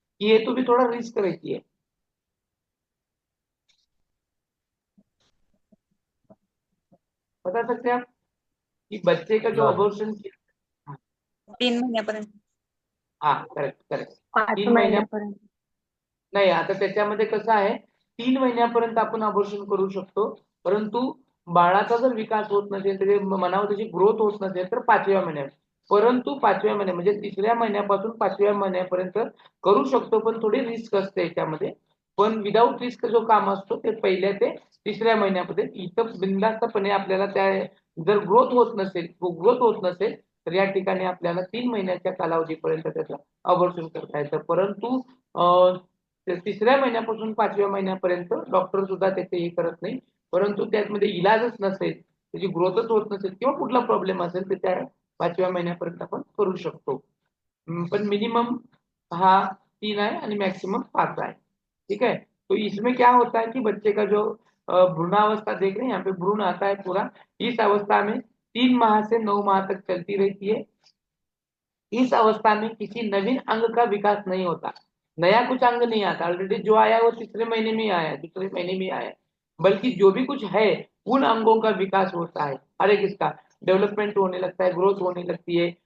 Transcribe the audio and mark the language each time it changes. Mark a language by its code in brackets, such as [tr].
[hi] ये तो भी थोड़ा रिस्क रहती है। बता सकते हैं आप कि बच्चे का जो अबॉर्शन, [mr] 3 महिन्यापर्यंत. हाँ करेक्ट करेक्ट, 3 महिन्या, महिन्यापर्यंत. नाही आता त्याच्यामध्ये कसं आहे, 3 महिन्यापर्यंत आपण अबॉर्शन करू शकतो, परंतु बाळाचा जर विकास होत नसेल, त्याचे मनावर त्याची ग्रोथ होत नसेल, तर 5व्या महिन्यात, परंतु 5व्या महिन्यात म्हणजे 3ऱ्या महिन्यापासून 5व्या महिन्यापर्यंत करू शकतो, पण थोडी रिस्क असते याच्यामध्ये. पण विदाऊट रिस्क जो काम असतो ते पहिल्या ते 3ऱ्या महिन्यामध्ये इथं बिनधास्तपणे आपल्याला त्या, जर ग्रोथ होत नसेल तर या ठिकाणी आपल्याला 3 महिन्याच्या कालावधीपर्यंत त्याचं अबॉर्शन करता येतं. परंतु 3ऱ्या महिन्यापासून 5व्या महिन्यापर्यंत डॉक्टर सुद्धा त्याचे हे करत नाही, परंतु त्यामध्ये इलाजच नसेल, त्याची ग्रोथच होत नसेल किंवा कुठला प्रॉब्लेम असेल तर त्या 5व्या महिन्यापर्यंत आपण करू शकतो. [hi] पण मिनिमम हा 3 है और मैक्सिमम 5 है। ठीक है, तो इसमें क्या होता है कि बच्चे का जो भ्रूणावस्था देख रहे हैं, यहाँ पे भ्रूण आता है पूरा, इस अवस्था में 3 माह से 9 माह तक चलती रहती है। इस अवस्था में किसी नवीन अंग का विकास नहीं होता, नया कुछ अंग नहीं आता, ऑलरेडी जो आया वो 3रे महीने में आया, दूसरे महीने में आया, बल्कि जो भी कुछ है उन अंगों का विकास होता है, हर एक इसका डेवलपमेंट होने लगता है, ग्रोथ होने लगती है।